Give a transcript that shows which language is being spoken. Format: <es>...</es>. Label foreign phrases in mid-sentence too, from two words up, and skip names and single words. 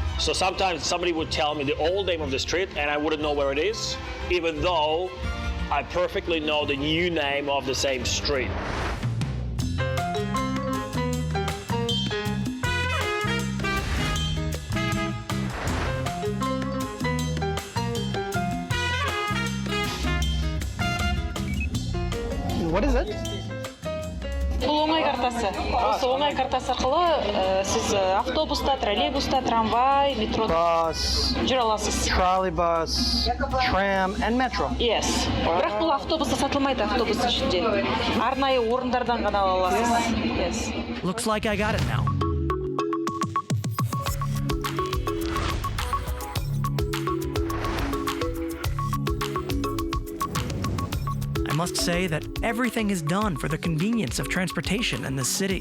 <en>So sometimes somebody would tell me the old name of the street and I wouldn't know where it is, even though I perfectly know the new name of the same street. What is it?</en> <kk>Бұл оңай картасы. Осы оңай картасы арқылы сіз автобуста, троллейбуста, трамвай, метрода жүре аласыз.</kk> <en>Trolleybus, tram, and metro. Yes.</en> <kk>Бірақ бұл автобуста сатылмайды, автобус ішінде. Арнайы орындардан ғана ала аласыз.</kk> <en>Yes. Looks like I got it now. I must say that everything is done for the convenience of transportation in this city.</en>